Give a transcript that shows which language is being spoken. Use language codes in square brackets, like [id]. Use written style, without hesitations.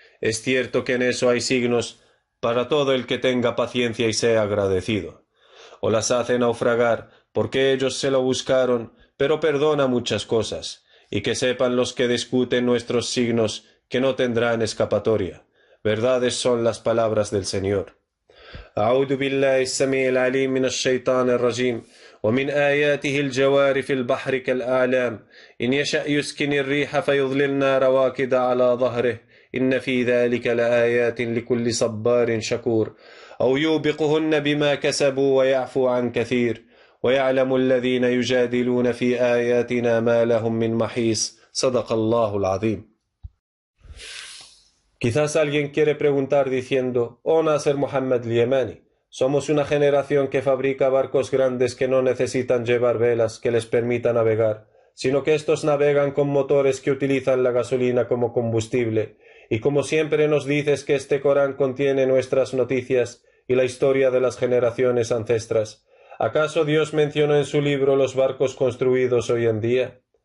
[es] Es cierto que en eso hay signos para todo el que tenga paciencia y sea agradecido. O las hace naufragar, porque ellos se lo buscaron, pero perdona muchas cosas, y que sepan los que discuten nuestros signos que no tendrán escapatoria. Verdades son las palabras del Señor. [ar] أعوذ بالله السميع العليم من الشيطان الرجيم ومن آياته الجوار في البحر كالأعلام إن يشأ يسكن الريح فيظللنا رواكد على ظهره إن في ذلك لآيات لكل صبار شكور أو يوبقهن بما كسبوا ويعفو عن كثير ويعلم الذين يجادلون في آياتنا ما لهم من محيص صدق الله العظيم. [es] Quizás alguien quiere preguntar diciendo, oh Nasser Mohammed Yemeni, somos una generación que fabrica barcos grandes que no necesitan llevar velas que les permitan navegar, sino que estos navegan con motores que utilizan la gasolina como combustible, y como siempre nos dices que este Corán contiene nuestras noticias y la historia de las generaciones ancestras, ¿acaso Dios mencionó en su libro los barcos construidos hoy en día?